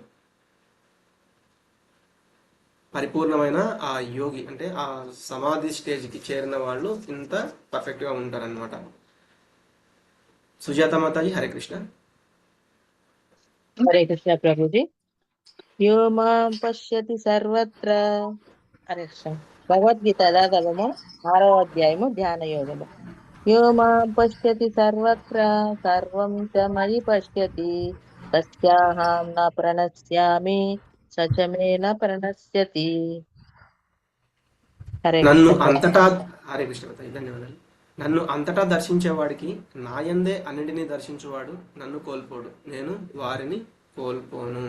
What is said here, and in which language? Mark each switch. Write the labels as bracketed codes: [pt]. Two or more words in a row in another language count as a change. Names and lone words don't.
[te] పరిపూర్ణమైన ఆ యోగి అంటే ఆ సమాధి స్టేజ్కి చేరిన వాళ్ళు ఇంత పర్ఫెక్ట్గా ఉంటారనమాట. సుజాత మాతాజీ హరే కృష్ణ. హరే కృష్ణ ప్రభుజీ. [sa] యో మాం పశ్యతి సర్వత్ర. [te] హరే కృష్ణ. భగవద్గీత యథాతథము 6వ అధ్యాయము ధ్యాన యోగము. [sa] యో మాం పశ్యతి సర్వత్ర సర్వం చ మయి పశ్యతి తస్యాహం న ప్రణశ్యామి సచమే న ప్రణశ్యతి. [te] హరే నన్ను కృష్ణ. అంతటా హరే కృష్ణ మాతాజీ ధన్యవాదాలు. నన్ను అంతటా దర్శించేవాడికి నాయందే అన్నింటినీ దర్శించువాడు నన్ను కోల్పోడు, నేను వారిని కోల్పోను.